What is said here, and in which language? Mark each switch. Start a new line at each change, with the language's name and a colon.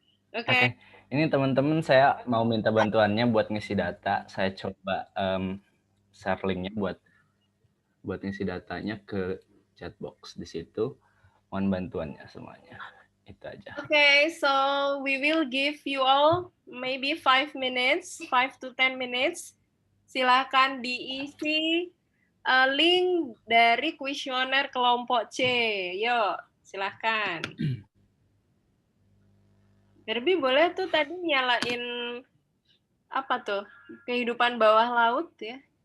Indonesian: Oke. Ini teman-teman saya mau minta bantuannya buat ngisi data. Saya coba share linknya buat ngisi datanya ke chat box di situ. Mohon bantuannya semuanya. Itu aja.
English: Okay, so we will give you all maybe 5 minutes, 5 to 10 minutes.
Indonesian: Silakan diisi link dari kuesioner kelompok C. Yuk, silakan. Herbie boleh tuh tadi nyalain apa tuh? Kehidupan bawah laut ya.